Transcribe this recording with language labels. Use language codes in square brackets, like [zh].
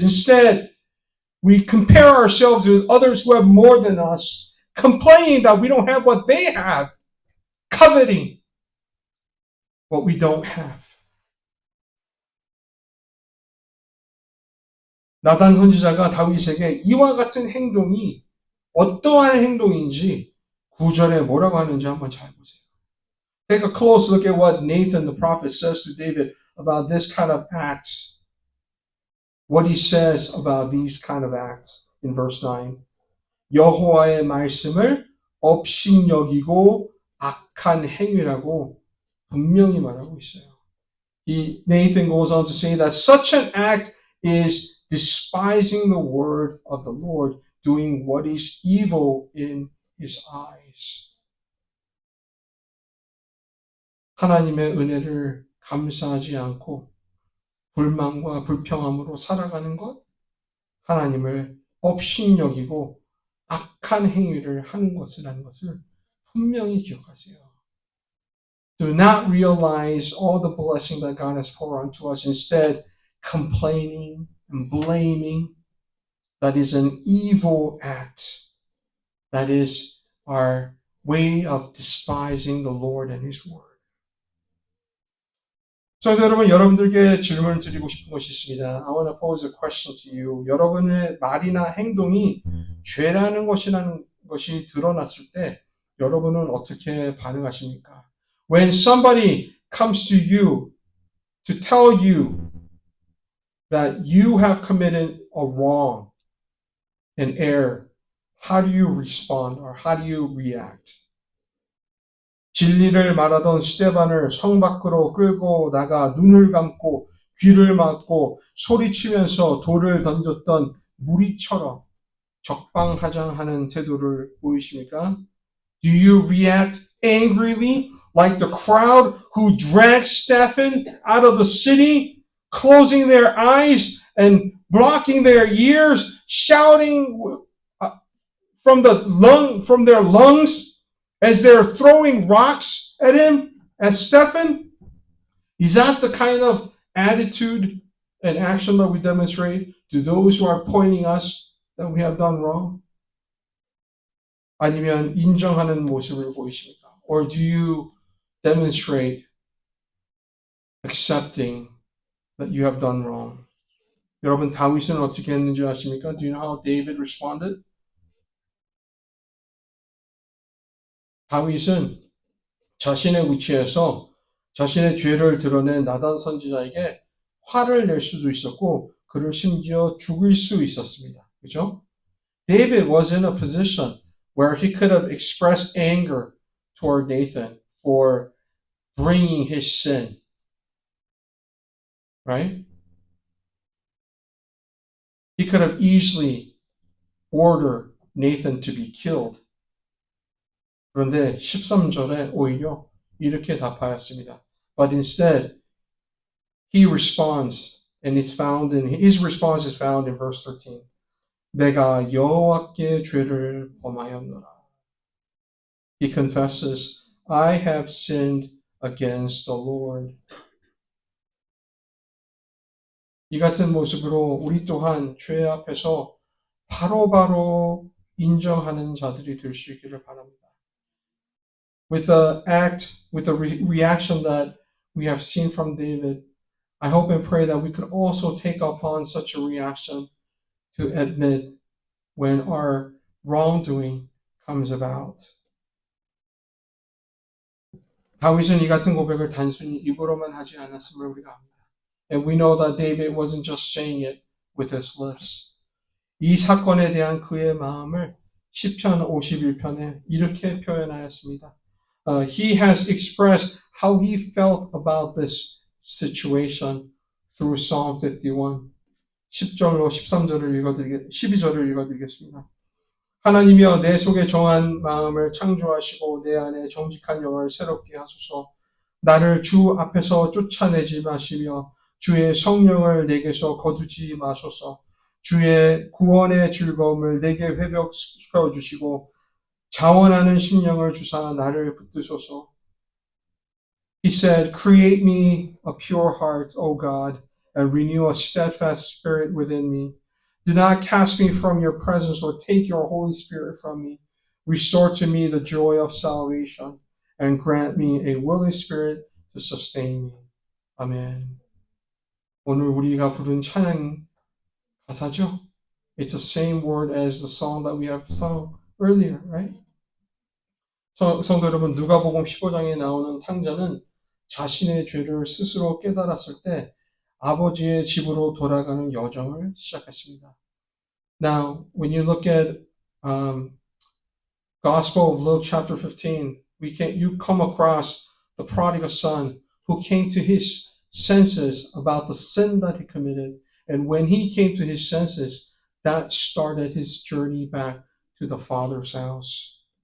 [en] Instead, we compare ourselves with others who have more than us, complaining that we don't have what they have, coveting what we don't have. [ko] 나단 선지자가 다윗에게 이와 같은 행동이 어떠한 행동인지 9절에 뭐라고 하는지 한번 잘 보세요. [en] Take a close look at what Nathan the prophet says to David about this kind of acts. What he says about these kind of acts in verse 9. [ko] 여호와의 말씀을 업신여기고 악한 행위라고 분명히 말하고 있어요. [en] Nathan goes on to say that such an act is despising the word of the Lord, doing what is evil in his eyes. [ko] 하나님의 은혜를 감사하지 않고 불만과 불평함으로 살아가는 것, 하나님을 업신여기고 악한 행위를 하는 것이라는 것을 분명히 기억하세요. [en] Do not realize all the blessing that God has poured onto us. Instead, complaining and blaming, that is an evil act. That is our way of despising the Lord and His Word. [ko] 성도 여러분, 여러분들께 질문을 드리고 싶은 것이 있습니다. [en] I want to pose a question to you. [ko] 여러분의 말이나 행동이 죄라는 것이 드러났을 때 여러분은 어떻게 반응하십니까? [en] When somebody comes to you to tell you that you have committed a wrong, an error, how do you respond or how do you react? [ko] 진리를 말하던 스데반을 성 밖으로 끌고 나가 눈을 감고 귀를 막고 소리치면서 돌을 던졌던 무리처럼 적방하장하는 태도를 보이십니까? [en] Do you react angrily like the crowd who dragged Stephen out of the city, closing their eyes and blocking their ears shouting from their lungs as they're throwing rocks at him, at Stephen? Is that the kind of attitude and action that we demonstrate to those who are pointing us that we have done wrong? [ko] 아니면 인정하는 모습을 보이십니까? [en] Or do you demonstrate accepting that you have done wrong? [ko] 여러분, 다윗은 어떻게 했는지 아십니까? [en] Do you know how David responded? [ko] 다윗은 자신의 위치에서 자신의 죄를 드러낸 나단 선지자에게 화를 낼 수도 있었고 그를 심지어 죽일 수 있었습니다. 그죠? [en] David was in a position where he could have expressed anger toward Nathan for bringing his sin. Right? He could have easily ordered Nathan to be killed. [ko] 그런데 13절에 오히려 이렇게 답하였습니다. [en] But instead, he responds, and his response is found in verse 13. [ko] 내가 여호와께 죄를 범하였노라. [en] He confesses, I have sinned against the Lord. [ko] 이 같은 모습으로 우리 또한 죄 앞에서 바로바로 인정하는 자들이 될 수 있기를 바랍니다. [en] With the reaction that we have seen from David, I hope and pray that we could also take upon such a reaction to admit when our wrongdoing comes about. [ko] 다윗은 이 같은 고백을 단순히 입으로만 하지 않았음을 우리가 압니다. [en] And we know that David wasn't just saying it with his lips. [ko] 이 사건에 대한 그의 마음을 시편 51편에 이렇게 표현하였습니다. [en] He has expressed how he felt about this situation through Psalm 51. [ko] 10절로 12절을 읽어드리겠습니다. 하나님이여 내 속에 정한 마음을 창조하시고 내 안에 정직한 영을 새롭게 하소서. 나를 주 앞에서 쫓아내지 마시며 주의 성령을 내게서 거두지 마소서. 주의 구원의 즐거움을 내게 회복시켜 주시고 자원하는 심령을 주사 나를 붙드소서. [en] He said, Create me a pure heart, O God, and renew a steadfast spirit within me. Do not cast me from your presence or take your Holy Spirit from me. Restore to me the joy of salvation and grant me a willing spirit to sustain me. [ko] 아멘. 오늘 우리가 부른 찬양 가사죠? [en] It's the same word as the song that we have sung earlier, right? [ko] 성도 여러분, 누가복음 15장에 나오는 탕자는 자신의 죄를 스스로 깨달았을 때 아버지의 집으로 돌아가는 여정을 시작했습니다. [en] Now, when you look at Gospel of Luke chapter 15, you come across the prodigal son who came to his senses about the sin that he committed. And when he came to his senses, that started his journey back to the Father's house.